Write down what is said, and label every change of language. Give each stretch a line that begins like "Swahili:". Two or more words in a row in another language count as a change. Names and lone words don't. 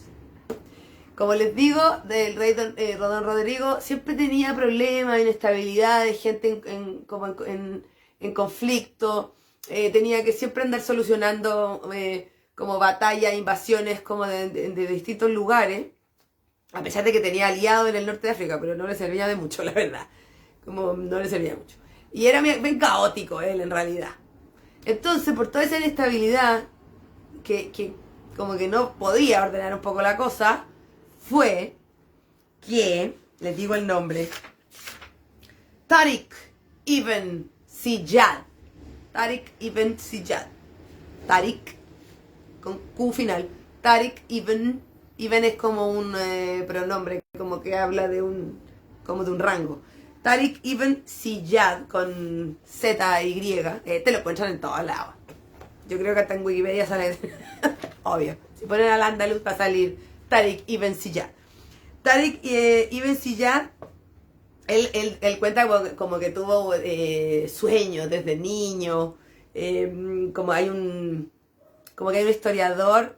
Spanish: Como les digo, del rey Don Rodrigo siempre tenía problemas, inestabilidades, gente en conflicto, tenía que siempre andar solucionando como batallas, invasiones como de distintos lugares, a pesar de que tenía aliados en el norte de África, pero no le servía de mucho, la verdad, como no le servía mucho. Y era bien caótico él, en realidad. Entonces, por toda esa inestabilidad, que como que no podía ordenar un poco la cosa, fue que, les digo el nombre, Tariq ibn Ziyad. Tariq ibn Ziyad. Tariq, con Q final. Tariq ibn es como un pronombre, como que habla de un rango. Tariq ibn Ziyad, con Z-Y, te lo encuentran en todos lados. Yo creo que hasta en Wikipedia sale, obvio. Si ponen al andaluz va a salir Tariq ibn Ziyad. Tariq ibn Ziyad, él cuenta como que tuvo sueños desde niño, como que hay un historiador.